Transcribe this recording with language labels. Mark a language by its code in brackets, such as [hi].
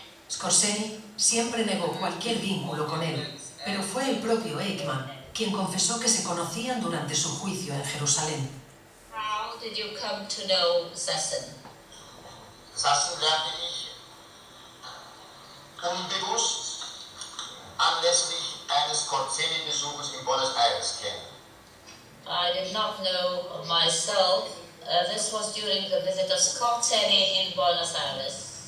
[es] Skorzeny siempre negó cualquier vínculo con él, pero fue el propio Eichmann quien confesó que se conocían durante su juicio en Jerusalén. [en] How did you come to know Sassen? [de] Sassen lernte ich unbewusst anlässlich eines Skorzeny-Besuches in Buenos Aires kennen. [en] I did not know myself. This was during the visit of Skorzeny in Buenos Aires.